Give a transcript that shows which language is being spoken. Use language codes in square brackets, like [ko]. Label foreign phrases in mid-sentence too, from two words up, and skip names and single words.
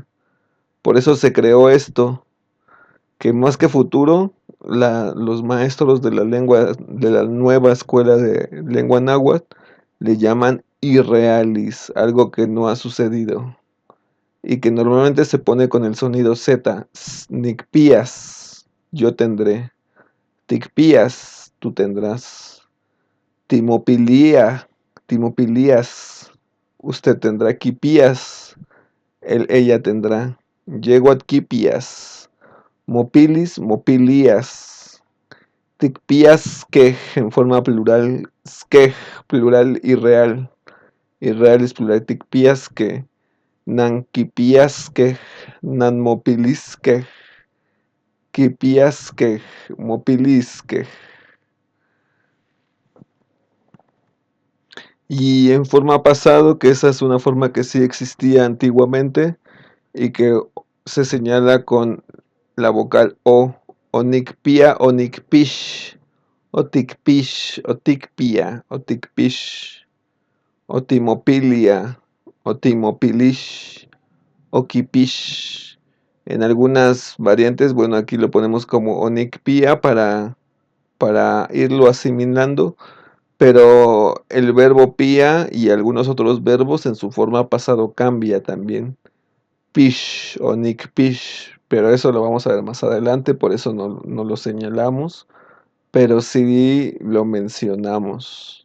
[es] Por eso se creó esto, que más que futuro, los maestros de la lengua, de la nueva escuela de lengua náhuatl, le llaman irrealis, algo que no ha sucedido y que normalmente se pone con el sonido Z. Nicpías, yo tendré. Ticpías, tú tendrás. [nah] Timopilia, timopilías, [es] usted tendrá. Quipías, ella tendrá. [nah] Yeguat quipías. Mopilis, mopilías. [es] Ticpías, que en forma plural, skej, plural irreal. Irreal es plural. Ticpías, que. [nah] Nanquipiasque, nanmopilisque, quipiasque, mopilisque. [es] Y en forma pasado, que esa es una forma que sí existía antiguamente y que se señala con la vocal o [nah] nicpia o nicpish, o ticpish, o ticpia, o ticpish, o timopilia, o timopilish, o kipish. [es] En algunas variantes, bueno, aquí lo ponemos como onicpia para irlo asimilando, pero el verbo pia y algunos otros verbos en su forma pasado cambia también. [nah] Pish o nicpish, [es] pero eso lo vamos a ver más adelante, por eso no lo señalamos, pero sí lo mencionamos.